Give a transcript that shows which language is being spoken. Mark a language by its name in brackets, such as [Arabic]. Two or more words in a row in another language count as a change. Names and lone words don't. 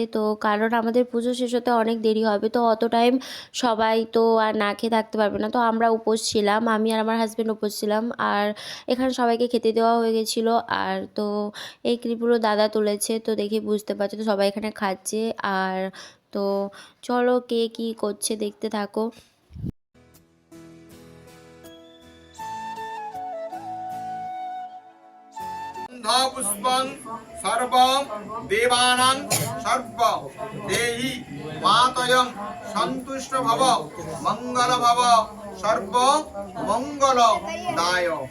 [Bangla] তো কারণ আমাদের পুজো শেষ হতে অনেক দেরি হবে, তো অত টাইম সবাই তো আর না খেয়ে থাকতে পারবে না। তো আমরা উপোস ছিলাম, আমি আর আমার হাজব্যান্ড উপোস ছিলাম। আর এখানে সবাইকে খেতে দেওয়া হয়ে গেছিলো। আর তো এই ক্লিপগুলো দাদা তুলেছে, তো দেখে বুঝতে পারছো তো সবাই এখানে খাচ্ছে। আর তো চলো কে কী করছে দেখতে থাকো। [Sanskrit] पुष्पं सर्व देवानां सर्व देहि मातयं सन्तुष्ट भव मंगल भव सर्व मंगल दाय।